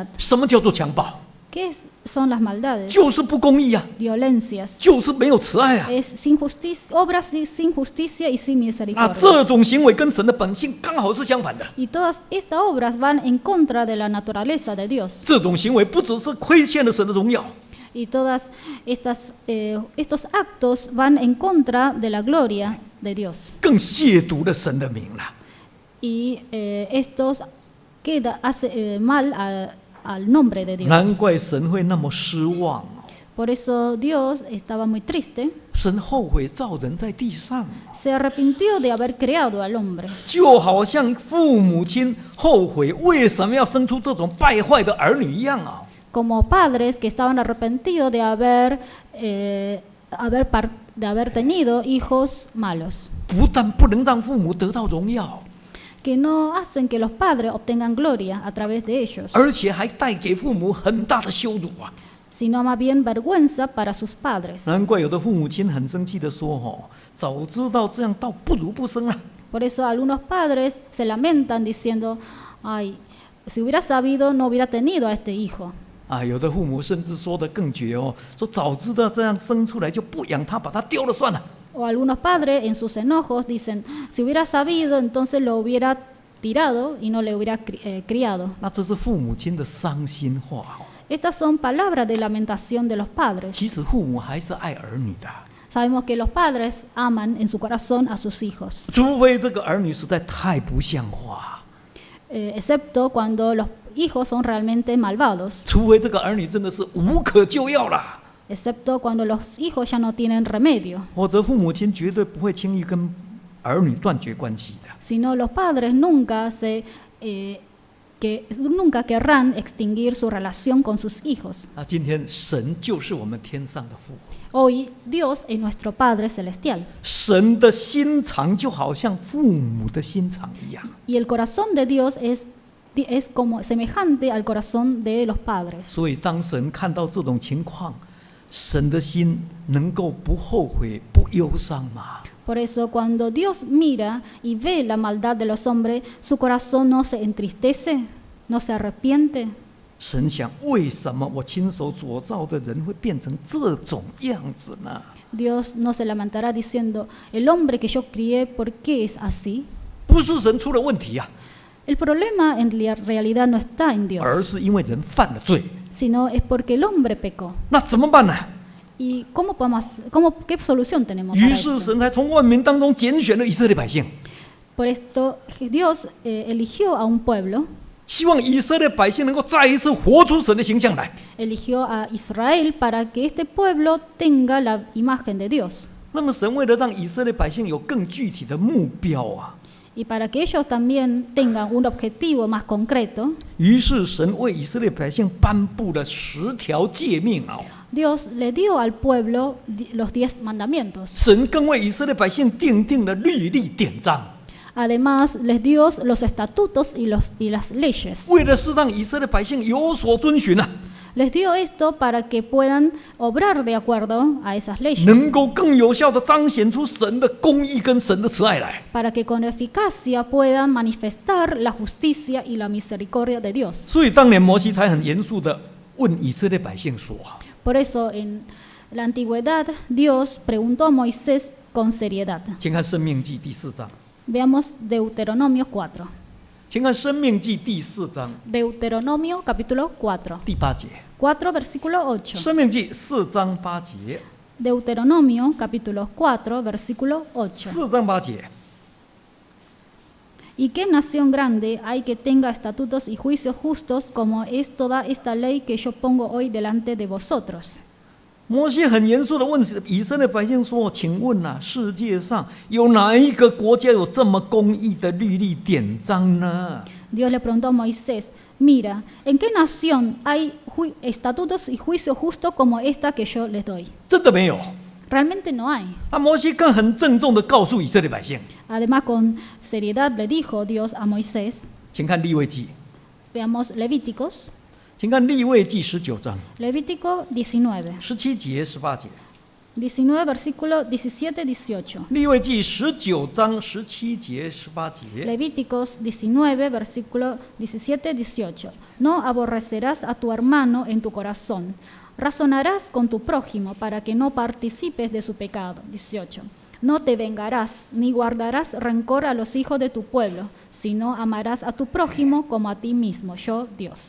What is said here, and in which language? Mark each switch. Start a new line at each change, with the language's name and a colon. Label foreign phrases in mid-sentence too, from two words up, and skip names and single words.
Chinese: 什么叫做强暴？
Spanish: ¿Qué son las maldades?
Chinese: 就是不公义啊，
Spanish: Violencias.
Chinese: 就是没有慈爱啊。
Spanish: Es sin justicia, obras sin justicia y sin
Chinese: 那
Spanish: misericordia.
Chinese: 这种行为跟神的本性刚好是相反的。
Spanish: Y todas estas obras van en contra de la naturaleza de Dios.
Chinese: 这种行为不只是亏欠了神的荣耀，
Spanish: Y todas estos actos van en contra de la gloria de Dios.
Chinese: 更亵渎了神的名了。
Spanish: Y estos hace mal al nombre de Dios.
Chinese: 难怪神会那么失望哦。
Spanish: Por eso Dios estaba muy triste.
Chinese: 神后悔造人在地上，
Spanish: Se arrepintió de haber creado al hombre.
Chinese: 就好像父母亲后悔为什么要生出这种败坏的儿女一样啊。
Spanish: Como padres que estaban arrepentidos de haber tenido hijos malos.
Chinese: 不但不能让父母得到荣耀，
Spanish: Que no hacen que los padres obtengan gloria a través de ellos,
Chinese: 而且还带给父母很大的羞辱啊！
Spanish: sino más bien vergüenza para sus padres.
Chinese: 难怪有的父母亲很生气的说：“哦，早知道这样，倒不如不生啊。”
Spanish: Por eso algunos padres se lamentan diciendo, ay, si hubiera sabido no hubiera tenido a este hijo.
Chinese: 啊，有的父母甚至说得更绝哦，说早知道这样生出来就不养他，把他丢了算了。
Spanish: O algunos padres en sus enojos dicen, si hubiera sabido entonces lo hubiera tirado y no le hubiera criado.
Chinese: 那这是父母亲的伤心话哦。
Spanish: Estas son palabras de lamentación de los padres.
Chinese: 其实父母还是爱儿女的，
Spanish: Sabemos que los padres aman en su corazón a sus hijos,
Chinese: 除非这个儿女实在太不像话，
Spanish: excepto cuando los hijos son realmente malvados,
Chinese: 除非这个儿女真的是无可救药了。
Spanish: excepto cuando los hijos ya no tienen remedio.
Chinese: 否则父母亲绝对不会轻易跟儿女断绝关系的。
Spanish: Sino los padres nunca se que nunca querrán extinguir su relación con sus hijos.
Chinese: 那今天神就是我们天上的父，
Spanish: Hoy Dios es nuestro Padre Celestial
Chinese: 神的心肠就好像父母的心肠一样。
Spanish: y el corazón de Dios es como semejante al corazón de los padres.
Chinese: 所以当神看到这种情况，神的心能够不后悔、不忧伤吗？
Spanish: Por eso cuando Dios mira y ve la maldad de los hombres, su corazón no se entristece, no se arrepiente.
Chinese: 神想，为什么我亲手所造的人会变成这种样子呢？
Spanish: Dios no se lamentará diciendo, el hombre que yo crié, ¿por qué es así?
Chinese: 不是神出了问题啊，
Spanish: El problema en realidad no está en
Chinese: 而
Spanish: Dios,
Chinese: 是因为人犯了罪。
Spanish: sino es porque el hombre pecó.
Chinese: 那怎么办呢？
Spanish: ¿Y qué solución tenemos
Chinese: 于
Spanish: para
Chinese: 是
Spanish: esto?
Chinese: 神才从万民当中拣选了以色列百姓，
Spanish: Por esto Dios eligió a un pueblo,
Chinese: 希望以色列百姓能够再一次活出神的形象来。
Spanish: eligió a Israel para que este pueblo tenga la imagen de Dios.
Chinese: 那么神为了让以色列百姓有更具体的目标啊，
Spanish: Y para que ellos también tengan un objetivo más concreto,
Chinese: 于是神为以色列百姓颁布了10条诫命啊。
Spanish: Dios le dio al pueblo los 10 mandamientos.
Chinese: 神更为以色列百姓定定了律例典章，
Spanish: Además, les dio los estatutos y las leyes.
Chinese: 为的是让以色列百姓有所遵循啊，
Spanish: Les dio esto para que puedan obrar de acuerdo a esas leyes,
Chinese: 能够更有效的彰显出神的公义跟神的慈爱来。
Spanish: para que con eficacia puedan manifestar la justicia y la misericordia de Dios.
Chinese: 所以当年摩西才很严肃的问以色列百姓说：
Spanish: Por eso, en la antigüedad, Dios preguntó a Moisés con seriedad.
Chinese: 请看《申命记》第4章，
Spanish: Veamos Deuteronomio 4.
Chinese: 请看《申命记》第4章
Spanish: Deuteronomio capítulo 4.
Chinese: 第8节，
Spanish: 4 versículo 《 8.
Chinese: 申命记》4章8节，
Spanish: Deuteronomio capítulo 4 versículo 8.
Chinese: 4 章8节。
Spanish: ¿Y qué nación grande hay que tenga estatutos y juicios justos como es toda esta ley que yo pongo hoy delante de vosotros?
Chinese: 摩西很严肃的问以色列百姓说：“请问啊，世界上有哪一个国家有这么公义的律例典章呢？”
Spanish: Dios le preguntó a Moisés, mira, ¿en qué nación hay estatutos y juicios justos como esta que yo les doy?
Chinese: 真的没有。
Spanish: Realmente no hay.
Chinese: 那摩西更很郑重的告诉以色列百姓，
Spanish: Además, con seriedad le dijo Dios a Moisés,
Chinese: 请看利未记，
Spanish: veamos Levíticos,
Chinese: 请看利未记19章
Spanish: Levítico 19,
Chinese: 17节、18节。
Spanish: 19 versículo 17, 18.
Chinese: 利未记19章17节、18节。
Spanish: Levíticos 19, versículo 17, 18. No aborrecerás a tu hermano en tu corazón. Razonarás con tu prójimo para que no participes de su pecado. 18. No te vengarás, ni guardarás rencor a los hijos de tu pueblo, sino amarás a tu prójimo como a ti mismo, yo Dios.